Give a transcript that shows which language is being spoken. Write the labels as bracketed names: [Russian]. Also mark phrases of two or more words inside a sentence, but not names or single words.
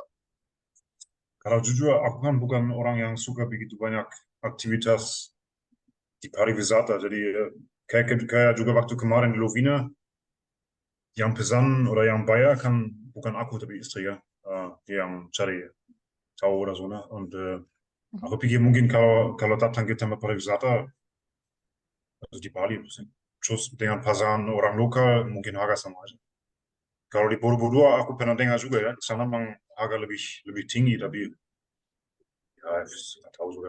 [Indonesian] Kalau jujur, aku kan bukan orang yang suka begitu banyak aktivitas di pariwisata. Jadi kayak juga waktu kemarin di Lovina, yang pesan oder yang bayar kan bukan aku tapi istri ya, yang cari tahu [German] oder so. [Indonesian] Nah. Und aku pikir mungkin kalau datang ke tempat pariwisata, also di Bali, terus dengan pasaran orang lokal mungkin harga sama aja. Kalau di Borobudur aku pernah dengar juga ya, di sana memang harga lebih tinggi, tapi ya, nggak tahu juga.